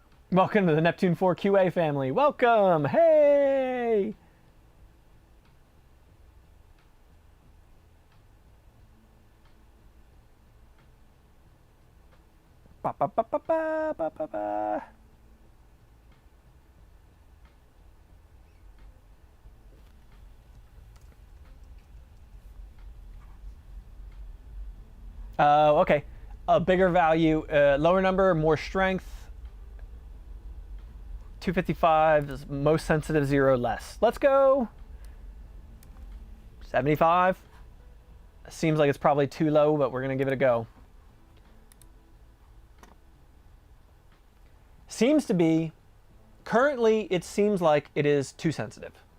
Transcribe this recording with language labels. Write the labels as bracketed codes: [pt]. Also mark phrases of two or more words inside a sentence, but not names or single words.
[en] Welcome to the Neptune 4 QA family. Welcome. Hey. Ba, ba, ba, ba, ba, ba, ba, ba. Okay. A bigger value, lower number, more strength. 255 is most sensitive, 0 less. Let's go 75. Seems like it's probably too low, but we're going to give it a go. Seems to be, currently it seems like it is too sensitive.